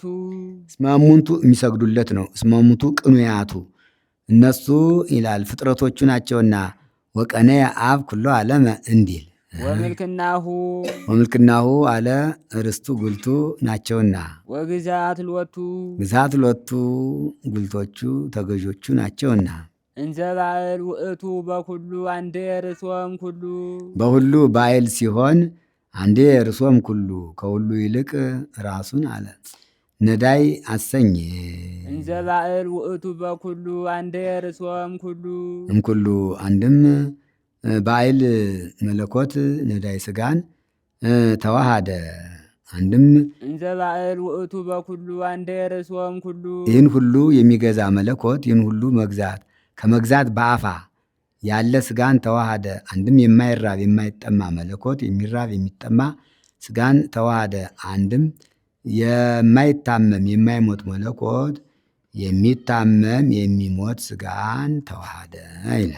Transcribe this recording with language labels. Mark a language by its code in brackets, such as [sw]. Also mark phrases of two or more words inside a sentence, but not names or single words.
[gez] እስመ እሙንቱ [am] የሚሰግዱለት ነው። [gez] እስመ እሙንቱ ቅኑያቱ [am] እነሱ ይላል ፍጥረቶቹ ናቸውና [gez] ወቀነየ አብ ኩሎ ዓለመ [am] እንዲል ወምልክናሁ አለ ርስቱ ጉልቱ ናቸውና [gez] ወግዛት ልወቱ [am] ግዛት ሎቱ ጉልቶቹ ተገዦቹ ናቸውና [gez] እንዘ ባዕል ውእቱ በኩሉ አንዴ ርእሶም ኩሉ [am] በሁሉ ባዕል ሲሆን [gez] አንዴ ርእሶም ኩሉ [am] ከሁሉ ይልቅ ራሱን አለ ነዳይ አሰኘ። [gez] እንዘ ባዕል ውእቱ በኩሉ አንዴ ርእሶም ኩሉ እምኩሉ [am] አንድም ባዕል መለኮት ነዳይ ስጋን ተዋሃደ። አንድም [gez] እንዘ ባዕል ውእቱ በኩሉ አንዴ ርእሶም ኩሉ [am] ይህን ሁሉ የሚገዛ መለኮት ይህን ሁሉ መግዛት ከመግዛት በአፋ ያለ ስጋን ተዋሃደ። አንድም የማይራብ የማይጠማ መለኮት የሚራብ የሚጠማ ስጋን ተዋሃደ። አንድም የማይታመም የማይሞት መለኮት የሚታመም የሚሞት ስጋን ተዋሃደ ይላል።